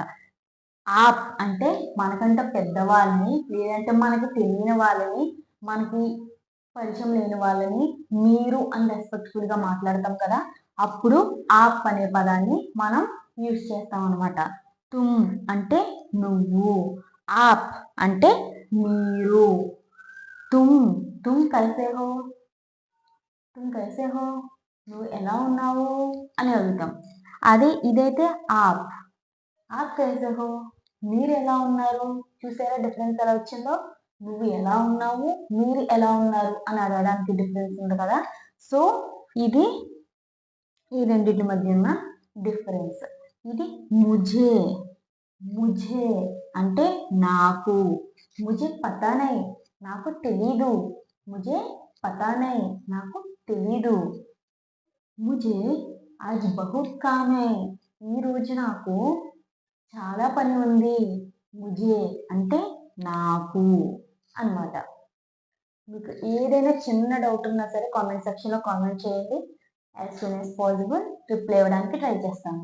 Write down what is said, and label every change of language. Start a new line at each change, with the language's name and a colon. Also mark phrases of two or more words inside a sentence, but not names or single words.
Telugu: ఆప్ అంటే మనకంటే పెద్దవాళ్ళని, లేదంటే మనకి తెలియని వాళ్ళని, మనకి పరిచయం లేని వాళ్ళని మీరు అని రెస్పెక్ట్ఫుల్గా మాట్లాడతాం కదా, అప్పుడు ఆప్ అనే పదాన్ని మనం యూజ్ చేస్తాం అనమాట. తుమ్ అంటే నువ్వు, ఆప్ అంటే మీరు.
Hindi: तुम तुम कैसे हो, तुम कैसे हो
Telugu: నువ్వు ఎలా ఉన్నావు అని అడుగుతాం. అదే ఇదైతే
Hindi: आप कैसे हो
Telugu: మీరు ఎలా ఉన్నారు. చూసారా డిఫరెన్స్ ఎలా వచ్చిందో? నువ్వు ఎలా ఉన్నావు, మీరు ఎలా ఉన్నారు అని అడగడానికి డిఫరెన్స్ ఉంది కదా. సో ఇది ఈ రెండింటి మధ్య ఉన్న డిఫరెన్స్. ఇది
Hindi: मुझे, मुझे
Telugu: అంటే నాకు.
Hindi: मुझे पता नहीं
Telugu: నాకు తెలీదు,
Hindi: मुझे पता नहीं
Telugu: నాకు తెలీదు.
Hindi: मुझे आज बहुत काम है
Telugu: ఈ రోజు నాకు చాలా పని ఉంది. ముझे అంటే నాకు అన్నమాట. మీకు ఏదైనా చిన్న డౌట్ ఉన్నా సరే
English: comment sectionలో
Telugu: కామెంట్ చేయండి.
English: as soon as possible
Telugu: రిప్లై ఇవ్వడానికి ట్రై చేస్తాను.